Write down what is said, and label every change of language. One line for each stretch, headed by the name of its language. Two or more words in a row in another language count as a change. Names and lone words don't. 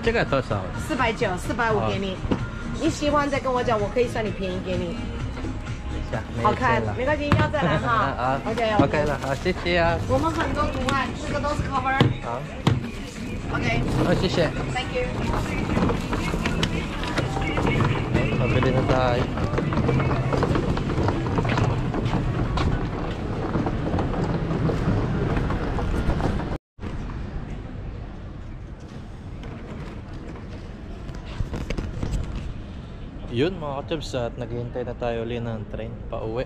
Chinese: 这个多少？490、450给你。你喜欢再跟我讲，我可以算你便宜给你。好看，没关系，要再来哈。啊 OK 了，好，谢谢啊。我们很多图案，这个都是 cover。好 OK，好，謝謝。
English: Thank you。
Filipino: Pabili na tayo. Yun mga ka-chubs, at naghihintay na tayo ulit ng train pa uwi.